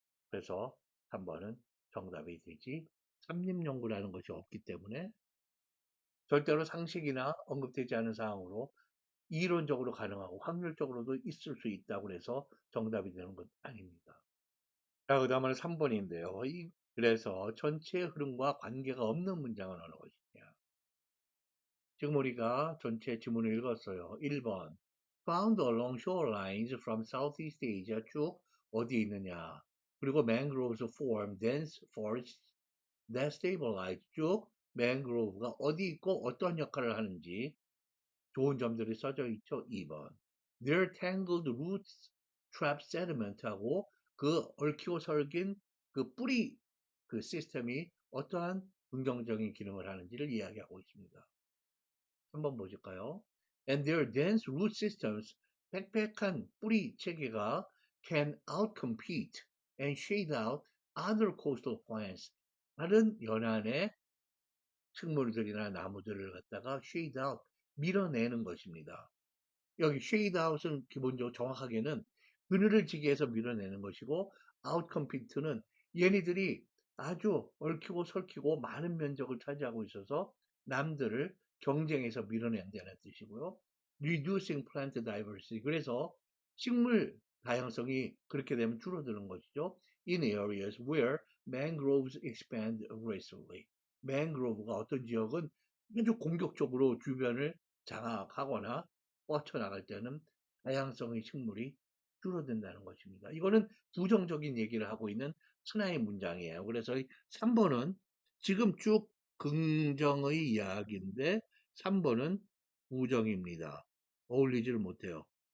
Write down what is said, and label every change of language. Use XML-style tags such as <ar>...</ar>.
<ko>그래서 3번은 정답이 되지. 삼림연구라는 것이 없기 때문에 절대로 상식이나 언급되지 않은 사항으로 이론적으로 가능하고 확률적으로도 있을 수 있다고 해서 정답이 되는 것 아닙니다. 자, 그 다음은 3번인데요. 그래서 전체 흐름과 관계가 없는 문장은 어느 것이냐. 지금 우리가 전체 지문을 읽었어요. 1번.</ko> <en>Found along shorelines from Southeast Asia</en> <ko>쭉 어디에 있느냐. 그리고</ko> <en>mangroves form dense forests that stabilize</en> <ko>쭉 mangrove가 어디 있고 어떤 역할을 하는지 좋은 점들이 써져 있죠. 2번.</ko> <en>Their tangled roots trap sediment</en> <ko>하고 그 얽히고 설긴 그 뿌리 그 시스템이 어떠한 긍정적인 기능을 하는지를 이야기하고 있습니다. 한번 보실까요?</ko> <en>And their dense root systems,</en> <ko>빽빽한 뿌리 체계가</ko> <en>can outcompete and shade out other coastal plants.</en> <ko>다른 연안의 식물들이나 나무들을 갖다가 shade out, 밀어내는 것입니다. 여기 shade out은 기본적으로 정확하게는 그늘을 지기 위해서 밀어내는 것이고 outcompete는 얘네들이 아주 얽히고 설키고 많은 면적을 차지하고 있어서 남들을 경쟁해서 밀어낸다는 뜻이고요.</ko> <en>reducing plant diversity</en> <ko>그래서 식물 다양성이 그렇게 되면 줄어드는 것이죠.</ko> <en>in areas where mangroves expand aggressively.</en> <ko>mangrove가 어떤 지역은 아주 공격적으로 주변을 장악하거나 뻗쳐나갈 때는 다양성의 식물이 줄어든다는 것입니다. 이거는 부정적인 얘기를 하고 있는 하나의 문장이에요. 그래서 3번은 지금 쭉 긍정의 이야기인데 3번은 부정입니다. 어울리지를 못해요.</ko>